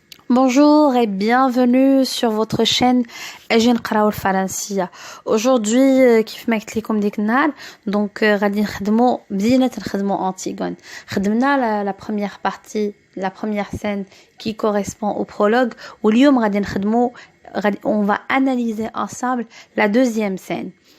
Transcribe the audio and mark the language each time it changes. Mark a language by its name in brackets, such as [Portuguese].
[French] Bonjour et bienvenue sur votre chaîne أجي نقراو الفرنسية. [Arabic] Aujourd'hui كيف ما قلت لكم ديك النهار غادي بدينا نخدمو Antigone. [French] خدمنا la première partie, la première scène qui correspond au prologue واليوم on va analyser ensemble la deuxième scène.